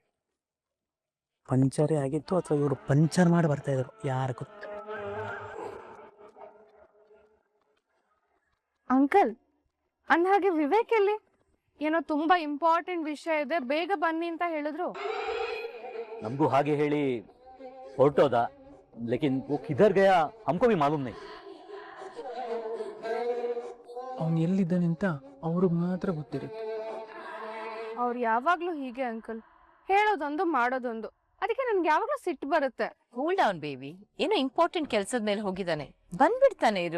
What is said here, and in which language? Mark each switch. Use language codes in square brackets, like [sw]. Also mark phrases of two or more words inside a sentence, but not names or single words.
[kn] ಪಂಚರೇ ಆಗಿತ್ತು ಅಥವಾ ಇವರು ಪಂಚರ್ ಮಾಡಿ ಬರ್ತಾ ಇದ್ರು, ಯಾರು ಗೊತ್ತು. ಅಂಕಲ್, ಅಂದ್ಹಾಗೆ ವಿವೇಕ್ ಎಲ್ಲಿ? ಏನೋ ತುಂಬಾ ಇಂಪಾರ್ಟೆಂಟ್ ವಿಷಯ ಇದೆ, ಬೇಗ ಬನ್ನಿ ಅಂತ ಹೇಳಿದ್ರು. ನಮಗೂ ಹಾಗೆ ಹೇಳಿ ಹೊರಟೋದ. [hi] लेकिन वो किधर गया हमको भी मालूम नहीं. [kn] ಅವ್ನು ಎಲ್ಲಿದ್ದಾನೆ ಅಂತ ಅವ್ರಿಗೆ ಮಾತ್ರ ಗೊತ್ತಿರುತ್ತೆ. ಅವ್ರು ಯಾವಾಗ್ಲೂ ಹೀಗೆ ಅಂಕಲ್, ಹೇಳೋದೊಂದು ಮಾಡೋದೊಂದು. ಅದಕ್ಕೆ ನನ್ಗೆ ಯಾವಾಗ್ಲೂ ಸಿಟ್ಟು ಬರುತ್ತೆ. [en] cool down baby, [kn] ಏನೋ ಇಂಪಾರ್ಟೆಂಟ್ ಕೆಲ್ಸದ ಮೇಲೆ ಹೋಗಿದ್ದಾನೆ, ಬಂದ್ಬಿಡ್ತಾನೆ ಇರು.